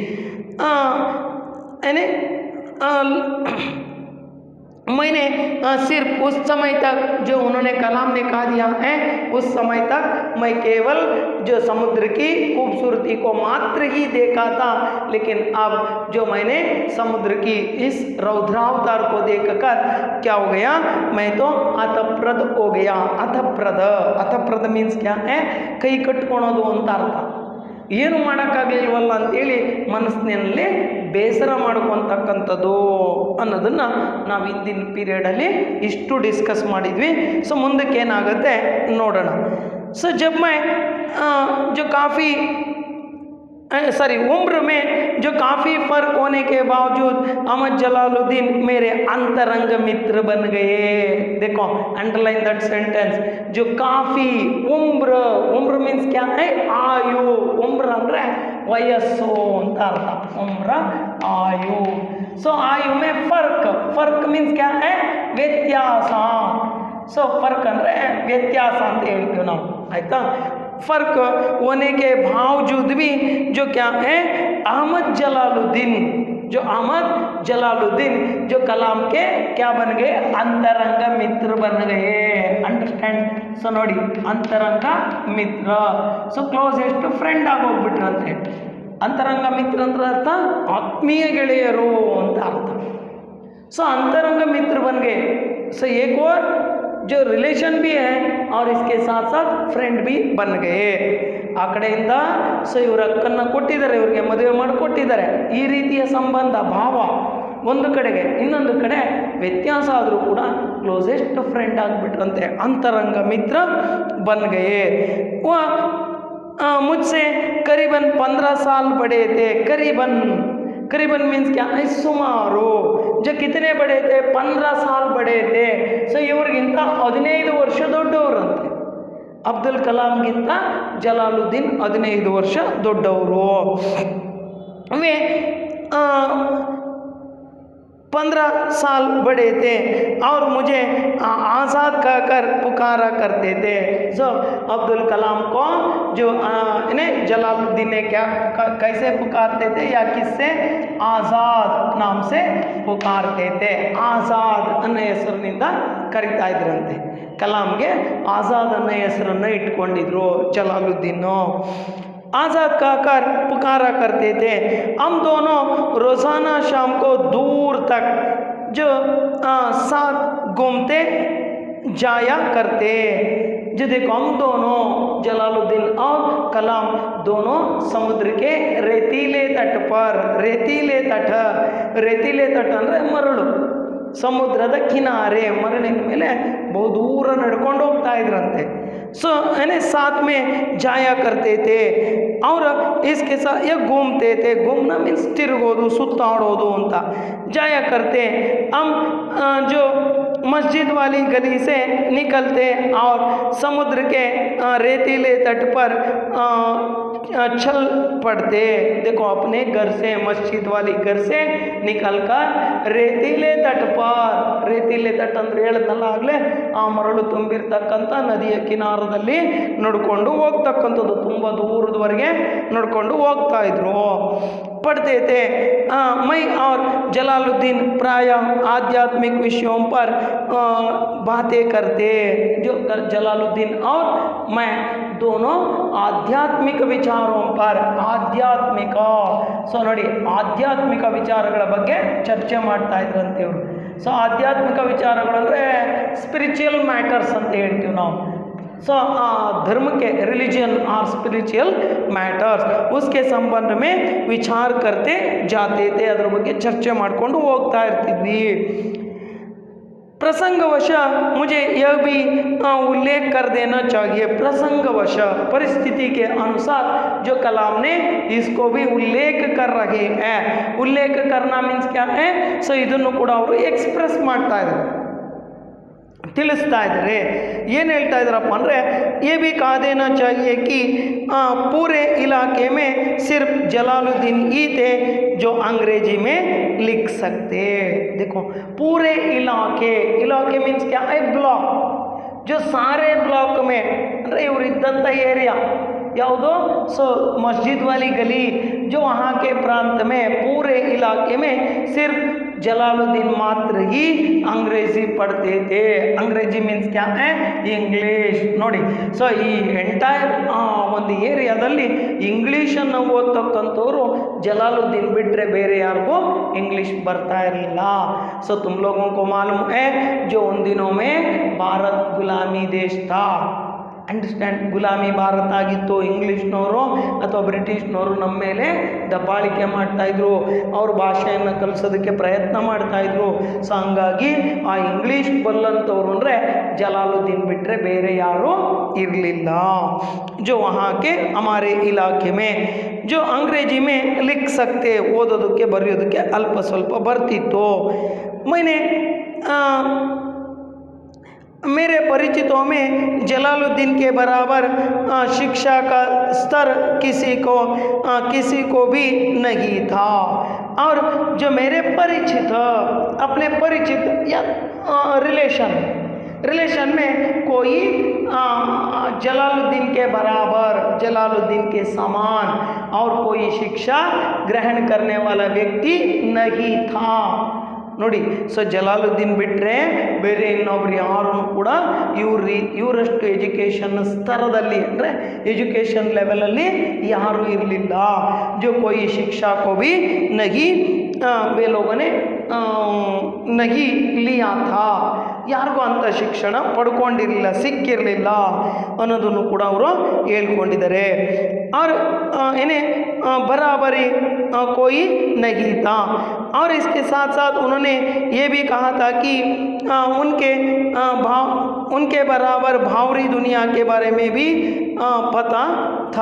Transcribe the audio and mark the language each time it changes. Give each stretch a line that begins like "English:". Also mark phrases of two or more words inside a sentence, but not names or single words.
Hindi: मैंने सिर्फ उस समय तक जो उन्होंने कलाम ने कहा दिया है, उस समय तक मैं केवल जो समुद्र की खूबसूरती को मात्र ही देखा था, लेकिन अब जो मैंने समुद्र की इस रौद्रावतार को देखकर क्या हो गया, मैं तो अतप्रद हो गया। अतप्रद मीन्स क्या है?
Kannada: ಕೈ ಕಟ್ಕೊಳ್ಳೋದು ಅಂತ ಅರ್ಥ। ಏನು ಮಾಡೋಕ್ಕಾಗಲಿಲ್ವಲ್ಲ ಅಂತೇಳಿ ಮನಸ್ಸಿನಲ್ಲಿ ಬೇಸರ ಮಾಡ್ಕೊತಕ್ಕಂಥದ್ದು ಅನ್ನೋದನ್ನು ನಾವು ಹಿಂದಿನ ಪೀರಿಯಡಲ್ಲಿ ಇಷ್ಟು ಡಿಸ್ಕಸ್ ಮಾಡಿದ್ವಿ। ಸೊ ಮುಂದಕ್ಕೆ ಏನಾಗುತ್ತೆ ನೋಡೋಣ।
Hindi: ಸೊ जब मैं जो काफ़ी उम्र में जो काफ़ी फ़र्क होने के बावजूद अहमद जलालुद्दीन मेरे अंतरंग मित्र बन गए। देखो
English: underline that sentence,
Hindi: जो काफ़ी उम्र मीन्स क्या है? आयु। उम्र
Kannada: ಅಂದರೆ ವಯಸ್ಸು ಅಂತ ಅರ್ಥ,
Hindi: उम्र आयु। सो आयु में फर्क मीन्स क्या है?
Kannada: ವ್ಯತ್ಯಾಸ। ಸೊ ಫರ್ಕ್ ಅಂದರೆ ವ್ಯತ್ಯಾಸ ಅಂತ ಹೇಳ್ತೀವಿ ನಾವು।
Hindi: आयता। फ़र्क होने के बावजूद भी जो क्या है, अहमद जलालुद्दीन, जो अहमद जलालुद्दीन जो कलाम के क्या बन गए, अंतरंग मित्र बन गए। अंडरस्टैंड? सो नोडी, अंतरंग मित्र, सो
English: closest friend
Hindi: ಆಗೋಗ್ಬಿಟ್ರಂತೆ।
Kannada: ಅಂತರಂಗ ಮಿತ್ರ ಅಂದ್ರೆ ಅರ್ಥ ಆತ್ಮೀಯ ಗೆಳೆಯರು ಅಂತ ಅರ್ಥ। सो अंतरंग मित्र बन गए। सो एक और जो रिलेशन भी है और इसके साथ साथ फ्रेंड भी बन गए। ಆ ಕಡೆಯಿಂದ ಸೊ ಇವ್ರ ಅಕ್ಕನ್ನು ಕೊಟ್ಟಿದ್ದಾರೆ, ಇವರಿಗೆ ಮದುವೆ ಮಾಡಿಕೊಟ್ಟಿದ್ದಾರೆ। ಈ ರೀತಿಯ ಸಂಬಂಧ ಭಾವ ಒಂದು ಕಡೆಗೆ, ಇನ್ನೊಂದು ಕಡೆ ವ್ಯತ್ಯಾಸ ಆದರೂ ಕೂಡ
English: closest friend
Kannada: ಆಗಿಬಿಟ್ರಂತೆ,
Hindi: अंतरंग मित्र बन गए। मुझसे करीबन 15 साल बड़े थे। करीबन मीन्स क्या है, सुमाರು। जो कितने बड़े थे, 15 साल बड़े थे।
Kannada: ಸೊ ಇವ್ರಿಗಿಂತ 15 ವರ್ಷ ದೊಡ್ಡವರಂತೆ। ಅಬ್ದುಲ್ ಕಲಾಂಗಿಂತ ಜಲಾಲುದ್ದೀನ್ 15 ವರ್ಷ ದೊಡ್ಡವರು।
Hindi: वे 15 साल बड़े थे और मुझे आज़ाद कहकर पुकारा करते थे। सो अब्दुल कलाम को जो इन्हें जलालुद्दीन ने क्या कैसे पुकारते थे या किससे, आज़ाद नाम से पुकारते थे।
Kannada: आज़ाद ಅನ್ನೋ ಹೆಸರಿನಿಂದ ಕರೀತಾ ಇದ್ರಂತೆ। ಕಲಾಂಗೆ ಆಜಾದ್ ಅನ್ನೋ ಹೆಸರನ್ನು ಇಟ್ಕೊಂಡಿದ್ರು ಜಲಾಲುದ್ದೀನ್।
Hindi: आज़ाद कहकर पुकारा करते थे। हम दोनों रोज़ाना शाम को दूर तक जो साथ घूमते जाया करते। जो देखो, हम दोनों जलालुद्दीन और कलाम दोनों समुद्र के रेतीले तट पर, रेतीले तट
Kannada: ಅಂದರೆ ಮರಳು, ಸಮುದ್ರದ ಕಿನಾರೆ ಮರಳಿನ ಮೇಲೆ ಬಹು ದೂರ ನಡ್ಕೊಂಡು ಹೋಗ್ತಾ ಇದ್ರಂತೆ।
Hindi: सो यानी साथ में जाया करते थे और इसके साथ ये घूमते थे। घूमना मीन्स
Kannada: ತಿರುಗೋದು, ಸುತ್ತಾಡೋದು ಅಂತ।
Hindi: जाया करते हम जो मस्जिद वाली गली से निकलते और समुद्र के रेतीले तट पर चल पड़ते। देखो, अपने घर से, मस्जिद वाली घर से निकलकर रेतीले तट
Kannada: पर, रेतीले तट ಅಂದ್ರೆ ಹೇಳಿದ್ನಲ್ಲ ಆಗಲೇ, ಆ ಮರಳು ತುಂಬಿರ್ತಕ್ಕಂಥ ನದಿಯ ಕಿನಾರದಲ್ಲಿ ನಡ್ಕೊಂಡು ಹೋಗ್ತಕ್ಕಂಥದ್ದು, ತುಂಬ ದೂರದವರೆಗೆ ನಡ್ಕೊಂಡು ಹೋಗ್ತಾ ಇದ್ರು।
Hindi: पढ़ते थे। मैं और जलालुद्दीन प्राय आध्यात्मिक विषयों पर बातें करते। जो जलालुद्दीन और मैं दोनों आध्यात्मिक विचारों पर, आध्यात्मिक
Kannada: ಸೊ ನೋಡಿ ಆಧ್ಯಾತ್ಮಿಕ ವಿಚಾರಗಳ ಬಗ್ಗೆ ಚರ್ಚೆ ಮಾಡ್ತಾ ಇದ್ರಂತೆ ಇವರು। ಸೊ ಆಧ್ಯಾತ್ಮಿಕ ವಿಚಾರಗಳು ಅಂದರೆ
English: spiritual matters
Kannada: ಅಂತ ಹೇಳ್ತೀವಿ ನಾವು।
Hindi: सो धर्म के, रिलीजन और
English: spiritual matters,
Hindi: उसके संबंध में विचार करते जाते थे, अदर
Kannada: ಬಗ್ಗೆ ಚರ್ಚೆ ಮಾಡಿಕೊಂಡು ಹೋಗ್ತಾ ಇರ್ತಿದ್ವಿ।
Hindi: प्रसंगवश मुझे यह भी उल्लेख कर देना चाहिए, प्रसंगवश परिस्थिति के अनुसार जो कलाम ने इसको भी उल्लेख कर रहे हैं। उल्लेख करना मीन्स क्या है, सो
Kannada: ಇದನ್ನು ಕೂಡ ಅವರು ಎಕ್ಸ್ಪ್ರೆಸ್ ಮಾಡ್ತಾ ಇದ್ದಾರೆ, ತಿಳಿಸ್ತಾ ಇದ್ದಾರೆ। ಏನು ಹೇಳ್ತಾ ಇದ್ದಾರಪ್ಪ ಅಂದರೆ,
Hindi: ये भी कहा देना चाहिए कि पूरे इलाके में सिर्फ जलालुद्दीन ही थे जो अंग्रेजी में लिख सकते। देखो, पूरे इलाके, इलाके मीन्स क्या है, ब्लॉक, जो सारे ब्लॉक में
Kannada: ಅಂದರೆ ಇವರು ಇದ್ದಂಥ ಏರಿಯಾ ಯಾವುದೋ,
Hindi: सो मस्जिद वाली गली, जो वहाँ के प्रांत में, पूरे इलाके में सिर्फ जलालुद्दीन मात्र ही अंग्रेजी पढ़ते थे। अंग्रेजी मीन्स क्या है, इंग्लिश ನೋಡಿ।
Kannada: ಸೊ ಈ ಎಂಟೈರ್ ಒಂದು ಏರಿಯಾದಲ್ಲಿ ಇಂಗ್ಲೀಷನ್ನು ಓದ್ತಕ್ಕಂಥವ್ರು ಜಲಾಲುದ್ದೀನ್ ಬಿಟ್ಟರೆ ಬೇರೆ ಯಾರಿಗೂ ಇಂಗ್ಲೀಷ್ ಬರ್ತಾ ಇರಲಿಲ್ಲ।
Hindi: ಸೊ तुम लोगों को मालूम है जो उन दिनों में भारत गुलामी देश था।
Kannada: ಅಂಡರ್ಸ್ಟ್ಯಾಂಡ್, ಗುಲಾಮಿ ಭಾರತ ಆಗಿತ್ತು। ಇಂಗ್ಲೀಷ್ನವರು ಅಥವಾ ಬ್ರಿಟಿಷ್ನವರು ನಮ್ಮ ಮೇಲೆ ದಬ್ಬಾಳಿಕೆ ಮಾಡ್ತಾಯಿದ್ರು, ಅವ್ರ ಭಾಷೆಯನ್ನು ಕಲಿಸೋದಕ್ಕೆ ಪ್ರಯತ್ನ ಮಾಡ್ತಾಯಿದ್ರು। ಸೊ ಹಂಗಾಗಿ ಆ ಇಂಗ್ಲೀಷ್ ಬಲ್ಲಂಥವ್ರು ಅಂದರೆ ಜಲಾಲುದ್ದೀನ್ ಬಿಟ್ಟರೆ ಬೇರೆ ಯಾರೂ ಇರಲಿಲ್ಲ।
Hindi: जो वहाँ के हमारे इलाके में जो अंग्रेजी में लिख सकते,
Kannada: ಓದೋದಕ್ಕೆ ಬರೆಯೋದಕ್ಕೆ ಅಲ್ಪ ಸ್ವಲ್ಪ ಬರ್ತಿತ್ತು।
Hindi: मैंने मेरे परिचितों में जलालुद्दीन के बराबर शिक्षा का स्तर किसी को भी नहीं था। और जो मेरे परिचित, अपने परिचित या रिलेशन, रिलेशन में कोई जलालुद्दीन के बराबर, जलालुद्दीन के समान और कोई शिक्षा ग्रहण करने वाला व्यक्ति नहीं था ನೋಡಿ.
Kannada: ಸೊ ಜಲಾಲುದ್ದೀನ್ ಬಿಟ್ಟರೆ ಬೇರೆ ಇನ್ನೊಬ್ರು ಯಾರೂ ಕೂಡ ಇವರಷ್ಟು ಎಜುಕೇಷನ್ ಸ್ತರದಲ್ಲಿ ಅಂದರೆ ಎಜುಕೇಷನ್ ಲೆವೆಲಲ್ಲಿ ಯಾರೂ ಇರಲಿಲ್ಲ.
Hindi: जो कोई शिक्षा को भी नहीं वे लोगों ने नहीं लिया था,
Kannada: ಯಾರಿಗೂ ಅಂಥ ಶಿಕ್ಷಣ ಪಡ್ಕೊಂಡಿರಲಿಲ್ಲ, ಸಿಕ್ಕಿರಲಿಲ್ಲ ಅನ್ನೋದನ್ನು ಕೂಡ ಅವರು ಹೇಳ್ಕೊಂಡಿದ್ದಾರೆ.
Hindi: और इन्हें बराबरी कोई नहीं था. और इसके साथ साथ उन्होंने ये भी कहा था कि उनके बराबर भावरी दुनिया के बारे में भी पता था.